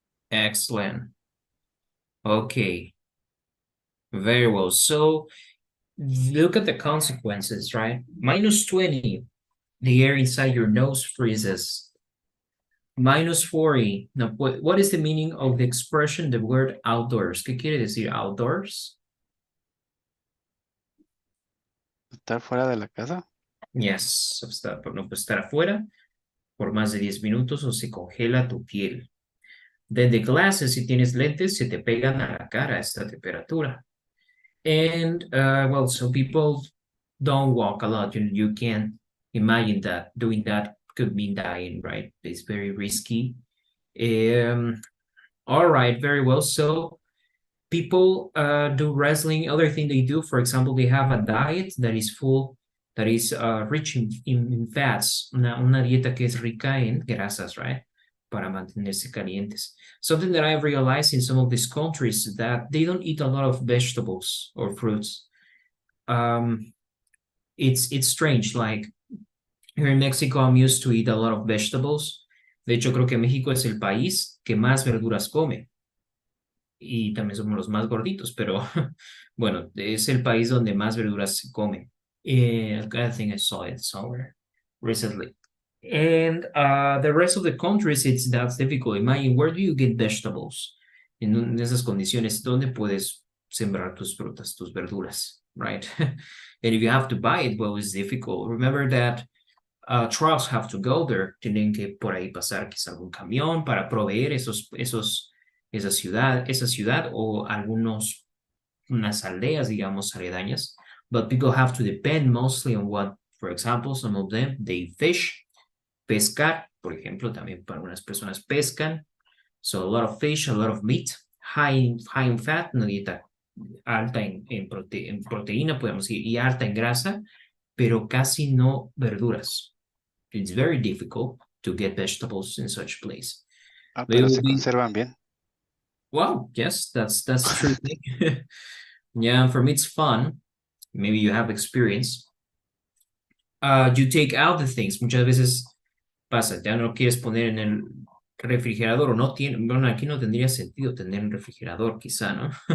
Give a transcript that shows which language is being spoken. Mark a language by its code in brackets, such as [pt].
[en] Excellent. Okay. Very well. So look at the consequences, right? -20, the air inside your nose freezes. -40. Now, what is the meaning of the expression, the word outdoors? [es] ¿Qué quiere decir outdoors? ¿Estar fuera de la casa? Yes, no puede estar afuera por más de 10 minutos o se congela tu piel. [en] Then the glasses, [es] si tienes lentes, se te pegan a la cara a esta temperatura. [en] And, well, so people don't walk a lot. You can imagine that doing that could mean dying, right? It's very risky. All right, very well. So people do wrestling. Other thing they do, for example, they have a diet that is full that is rich in fats, [es] una dieta que es rica en grasas, right? Para mantenerse calientes. Something that I've realized in some of these countries is that they don't eat a lot of vegetables or fruits. [en] It's strange, like here in Mexico, I'm used to eat a lot of vegetables. [es] De hecho, creo que México es el país que más verduras come. Y también somos los más gorditos, pero bueno, es el país donde más verduras se comen. [en] I think I saw it somewhere recently. And the rest of the countries, that's difficult. Imagine, where do you get vegetables? [es] En esas condiciones, ¿dónde puedes sembrar tus frutas, tus verduras, right? [en] And if you have to buy it, well, it's difficult. Remember that trucks have to go there. [es] Tienen que por ahí pasar quizá algún camión para proveer esa ciudad o unas aldeas, digamos, aledañas. [en] But people have to depend mostly on what, for example, some of them, they fish, [es] pescar, por ejemplo, también para unas personas pescan. [en] So a lot of fish, a lot of meat, high in fat, [es] una dieta alta en proteína, podemos decir, y alta en grasa, pero casi no verduras. [en] It's very difficult to get vegetables in such place. [es] Pero se conservan bien. [en] Wow, yes, that's true. Yeah, for me it's fun. Maybe you have experience. You take out the things. [es] Muchas veces pasa, ya no quieres poner en el refrigerador o no tiene, bueno, aquí no tendría sentido tener un refrigerador quizá, ¿no?